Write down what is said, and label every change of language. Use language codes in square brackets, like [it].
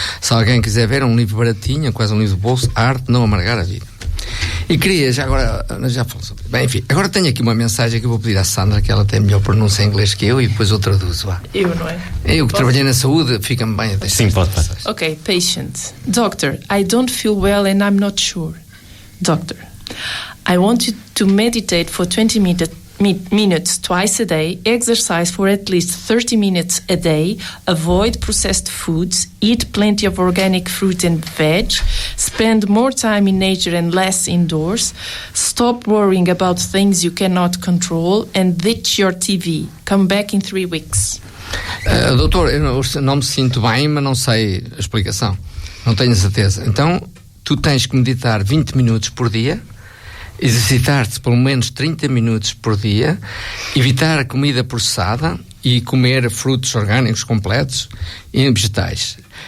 [pt] Se alguém quiser ver, é um livro baratinho, quase um livro de bolso, A Arte de Não Amargar a Vida. E queria, já falou sobre isso. Bem, enfim, agora tenho aqui uma mensagem que eu vou pedir à Sandra, que ela tem melhor pronúncia em inglês que eu, e depois eu traduzo. Eu, não é? Eu que trabalhei na saúde, fica-me bem a deixar. Sim, pode. [en] Okay, patient. Doctor, I don't feel well and I'm not sure. Doctor, I want you to meditate for 20 minutes twice a day, exercise for at least 30 minutes a day, avoid processed foods, eat plenty of organic fruit and veg, spend more time in nature and less indoors, stop worrying about things you cannot control, and ditch your TV. Come back in 3 weeks. [pt] Doutor, eu não me sinto bem, mas não sei a explicação. Não tenho certeza. Então, tu tens que meditar 20 minutos por dia, exercitar-te pelo menos 30 minutos por dia, evitar a comida processada e comer frutos orgânicos completos e vegetais.